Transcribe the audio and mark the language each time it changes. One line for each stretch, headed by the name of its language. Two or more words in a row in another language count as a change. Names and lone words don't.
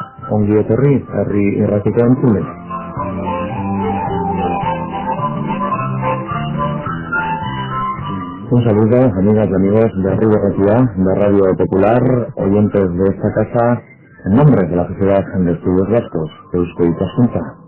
Basque: ongi etorri herri irratiko entzule.
Spanish: Un saludo, amigas y amigos de Herri Irratia, de Radio Popular, oyentes de esta casa, en nombre de la Sociedad de Estudios Vascos, Eusko Ikaskuntza.